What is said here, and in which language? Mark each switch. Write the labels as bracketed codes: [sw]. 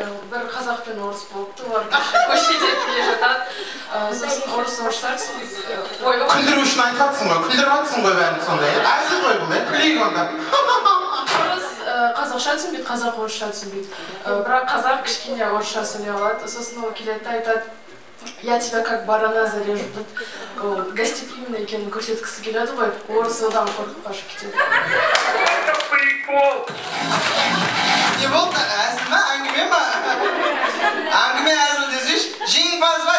[kk] Бір қазақ пен орыс болыпты, олар көшеде келе жатады. Сосын орыстар түсінбейді. Күлдіру үшін айтқатсың ғой, күлдіріп атсың ғой бәрін сондай. Әзіл ғой бұл, күлейік онда. Орыс қазақша түсінбейді, қазақ орысша түсінбейді. Бірақ қазақ кішкене орысша сөйлей алады. Сосын ол келеді айтады, [ru] я тебя как барана зарежу. [kk] Гостеприимный екенін көрсеткісі келеді ғой, орыс одан қорқып қашып кетеді. Не болды? Әзіл ма? Әңгіме ма? Әңгіме әзіл десеш, жеңімпаз ба?